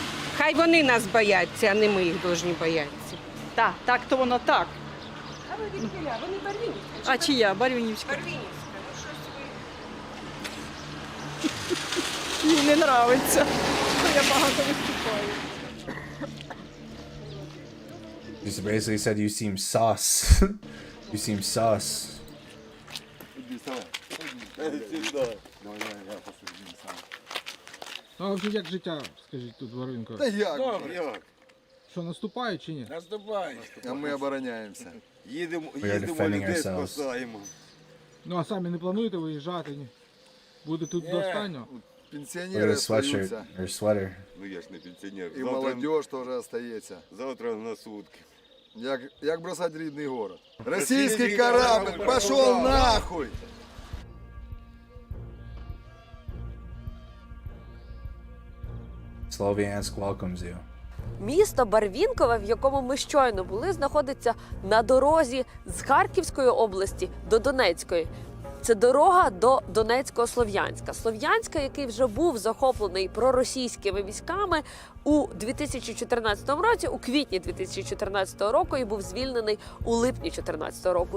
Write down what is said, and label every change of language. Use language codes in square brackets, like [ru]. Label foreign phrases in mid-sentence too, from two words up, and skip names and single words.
[uk] Хай вони нас бояться, а не ми їх повинні боятися. Так то воно так. А ви відкіля? Вони Барвінівська? А чи я? Барвінівська. Барвінівська. Ну щось ви... Їй не подобається, що я багато виступаю. [en] He basically said you seem sus. You seem sus. [uk] Ну, а взагалі, як життя, скажіть, тут в Ринку? Та як? Що, наступають чи ні? Наступають. А ми обороняємося. Їдемо [en] defending [uk] людей, [en] ourselves. [uk] спасаємо. Ну, а самі не плануєте виїжджати? Ні? Буде тут до останнього? [en] Look at [uk] Пенсіонери [en] his sweatshirt, [uk] остаються. [en] or sweater. [uk] Ну я ж не пенсіонер. І молодіж теж остається. Завтра на сутки. Як бросати рідний город? Російський корабль, пішов нахуй! [en] Sloviansk welcomes you. [uk] Місто Барвінкове, в якому ми щойно були, знаходиться на дорозі з Харківської області до Донецької. Це дорога до Донецького Слов'янська. Слов'янська, який вже був захоплений проросійськими військами у 2014 році, у квітні 2014 року, і був звільнений у липні 2014 року.